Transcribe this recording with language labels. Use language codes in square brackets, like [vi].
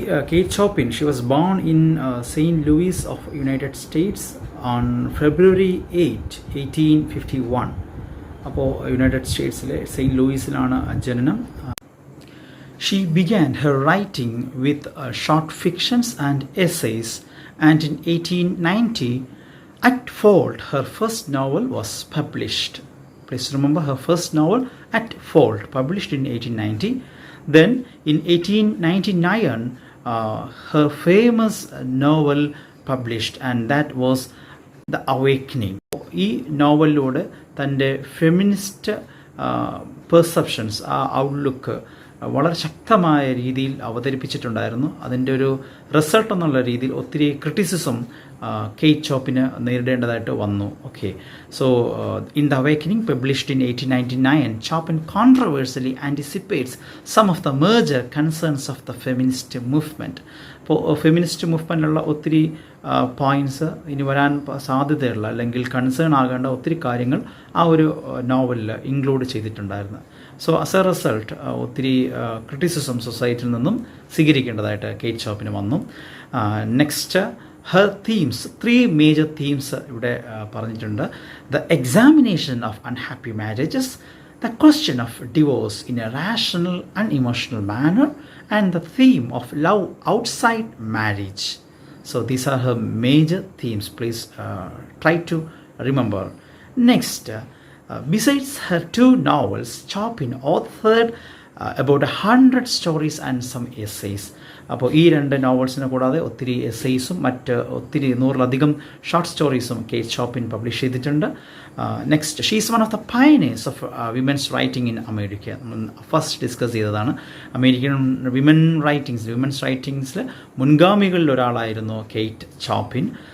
[en] Kate Chopin, she was born in St. Louis of United States on February 8, 1851. [ml] അപ്പോൾ United സ്റ്റേറ്റ്സിലെ saint ലൂയിസിലാണ് ജനനം. [en] She began her writing with short fictions and essays, and in 1890, At Fault, her first novel was published. Please remember her first novel, At Fault, published in 1890. Then in 1899, her famous novel published, and that was The Awakening. [ml] ഈ നോവലിലൂടെ തൻ്റെ feminist perceptions, ആ outlook വളരെ ശക്തമായ രീതിയിൽ അവതരിപ്പിച്ചിട്ടുണ്ടായിരുന്നു. അതിൻ്റെ ഒരു result എന്നുള്ള രീതിയിൽ ഒത്തിരി ക്രിറ്റിസിസം കേറ്റ് ചോപ്പിന് നേരിടേണ്ടതായിട്ട് വന്നു. [en] Okay, so in the awakening, published in 1899, Chopin controversially anticipates some of the major concerns of the feminist movement. [ml] അപ്പോൾ ഫെമിനിസ്റ്റ് മൂവ്മെൻറ്റിലുള്ള ഒത്തിരി പോയിൻറ്റ്സ്, ഇനി വരാൻ സാധ്യതയുള്ള അല്ലെങ്കിൽ കൺസേൺ ആകേണ്ട ഒത്തിരി കാര്യങ്ങൾ ആ ഒരു നോവലിൽ ഇൻക്ലൂഡ് ചെയ്തിട്ടുണ്ടായിരുന്നു. [en] so as a result [ml] ഒത്തിരി ക്രിറ്റിസിസം സൊസൈറ്റിയിൽ നിന്നും സ്വീകരിക്കേണ്ടതായിട്ട് കേറ്റ് ചോപ്പിന് വന്നു. [en] next, her themes, 3 major themes [ml] ഇവിടെ പറഞ്ഞിട്ടുണ്ട്. [en] The examination of unhappy marriages, the question of divorce in a rational and emotional manner, and the theme of love outside marriage. So these are her major themes. Please try to remember. Next, besides her 2 novels, Chopin authored about 100 stories and some essays. [ml] അപ്പോൾ ഈ 2 നോവൽസിനെ കൂടാതെ ഒത്തിരി എസ്സേയ്സും മറ്റ് ഒത്തിരി 100-ലധികം short സ്റ്റോറീസും കേറ്റ് ചോപ്പിൻ publish ചെയ്തിട്ടുണ്ട്. [en] Next, she is one of the pioneers of women's writing in America. [ml] നമ്മൾ first discuss ചെയ്തതാണ്. American women's റൈറ്റിംഗ്സിൽ മുൻഗാമികളിൽ ഒരാളായിരുന്നു കേറ്റ് ചോപ്പിൻ.